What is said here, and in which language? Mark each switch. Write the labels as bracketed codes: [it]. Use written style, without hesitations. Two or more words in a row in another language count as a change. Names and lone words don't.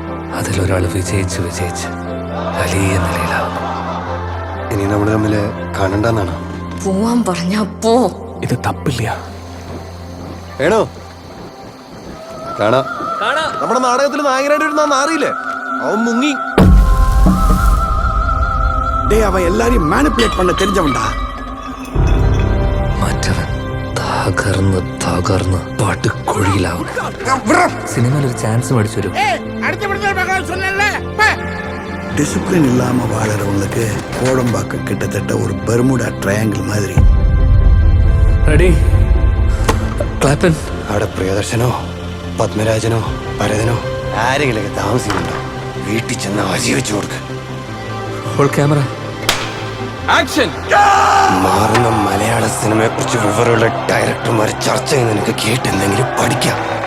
[ml] അതിലൊരാൾ വിജയിച്ച് വലിയ നിലയിലാവുന്നു. ഇനി നമ്മൾ തമ്മിൽ കാണണ്ടെന്നാണ്. പോവാൻ പറഞ്ഞാ പോ. ഇത് തപ്പില്ല. വേണോ? കാണാം. നമ്മുടെ നാടകത്തിൽ നായകനായിട്ട് അറിയില്ലേ? അവൻ മുങ്ങി. [ta] அவன் எல்லாரையும் மேனிபுலேட் பண்ண தெரிஞ்சவன்டா. [ml] മറ്റവൻ തകർന്ന് പാട്ടുകൊഴിയിലാവും. സിനിമയിൽ ഒരു ചാൻസ് മേടിച്ചു. [ta] டிசிப்ளின் இல்லாம வாழறவங்களுக்கு கோடம்பாக்கம் கிட்டத்தட்ட ஒரு பெர்முடா ட்ரையாங்கிள் மாதிரி. [ml] റെഡി ക്ലാപ്പൻ. അവിടെ പ്രിയദർശനോ പത്മരാജനോ ഭരതനോ ആരെങ്കിലൊക്കെ താമസിക്കുന്നുണ്ടോ? വീട്ടിൽ ചെന്ന് അജി വെച്ചു കൊടുക്ക്. ഹോൾ ക്യാമറ ആക്ഷൻ. മാറുന്ന മലയാള സിനിമയെ കുറിച്ച് വിവരമുള്ള ഡയറക്ടർമാർ ചർച്ച ചെയ്യുന്ന നിനക്ക് കേട്ടെന്തെങ്കിലും പഠിക്കാം.